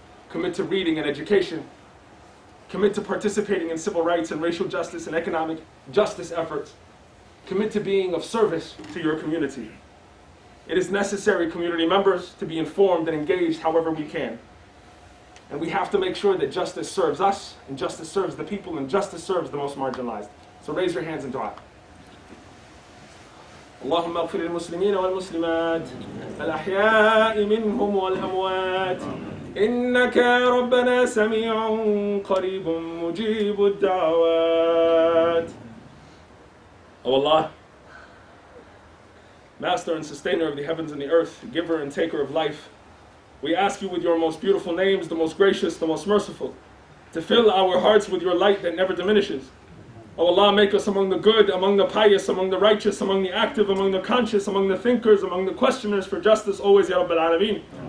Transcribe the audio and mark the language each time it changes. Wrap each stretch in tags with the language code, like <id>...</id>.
<en>Commit to reading and education. Commit to participating in civil rights and racial justice and economic justice efforts. Commit to being of service to your community. It is necessary, community members, to be informed and engaged however we can. And we have to make sure that justice serves us, and justice serves the people, and justice serves the most marginalized. So raise your hands in dua.</en> <ar>اللهم اغفر للمسلمين والمسلمات الأحياء منهم والأموات إنك ربنا سميع قريب مجيب الدعوات.</ar> <en>O Allah, Master and Sustainer of the heavens and the earth, Giver and Taker of life, we ask you with your most beautiful names, the most gracious, the most merciful, to fill our hearts with your light that never diminishes. O Allah, make us among the good, among the pious, among the righteous, among the active, among the conscious, among the thinkers, among the questioners for justice always, Ya Rabbil Alameen.</en>